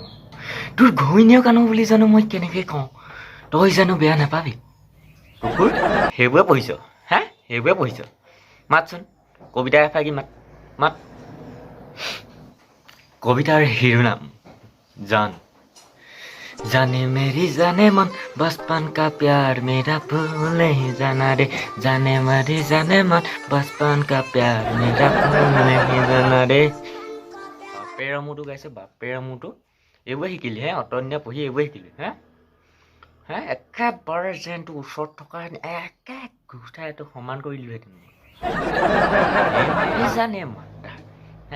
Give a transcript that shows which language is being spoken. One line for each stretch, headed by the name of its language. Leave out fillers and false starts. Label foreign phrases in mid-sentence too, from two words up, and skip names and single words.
Assamese: তোৰ ঘৈণীয় কানো বুলি জানো মই কেনেকৈ কওঁ? তই জানো বেয়া নাপাবি? কুকুৰ, সেইবোৰে পঢ়িছ হা? সেইবোৰে পঢ়িছ? মাতচোন, কবিতা এফাকি মাত মাত। কবিতাৰ শিৰোনাম জান।
Hindi: जाने मेरी जाने मन बचपन का प्यार मेरा भूल नहीं जाना रे, जाने मेरी जाने मन बचपन का प्यार मेरा भूल नहीं जाना रे।
Assamese: বাপেৰ আমুটো গাইছে, বাপেৰ আমুটো এইবোৰে শিকিলি হে? অতদিনে পঢ়ি এইবোৰে শিকিলি হে? হে একেবাৰে যেন তোৰ ওচৰত থকা একে ঘোষাই তোক সমান কৰি দিলোহেঁতেন।
Hindi: जाने मन
Assamese: হে?